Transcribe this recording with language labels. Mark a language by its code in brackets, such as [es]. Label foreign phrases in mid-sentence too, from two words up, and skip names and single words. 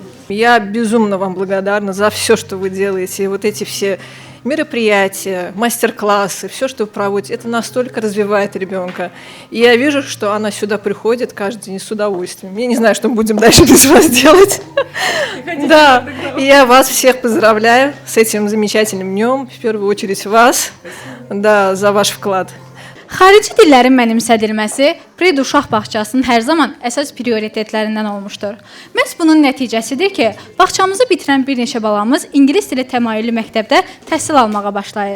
[ru] Я безумно вам благодарна за все, что вы делаете. И вот эти все мероприятия, мастер-классы, все, что вы проводите, это настолько развивает ребенка. И я вижу, что она сюда приходит каждый день с удовольствием. Я не знаю, что мы будем дальше без вас делать. Да, и я вас всех поздравляю с этим замечательным днем. В первую очередь вас, да, за ваш вклад. [az] Xarici dillərin mənimsədilməsi Pred uşaq bağçasının hər zaman əsas prioritetlərindən olmuşdur. Məhz bunun nəticəsidir ki, bağçamızı bitirən bir neçə balamız ingilis dili təmayüllü məktəbdə təhsil almağa başlayır.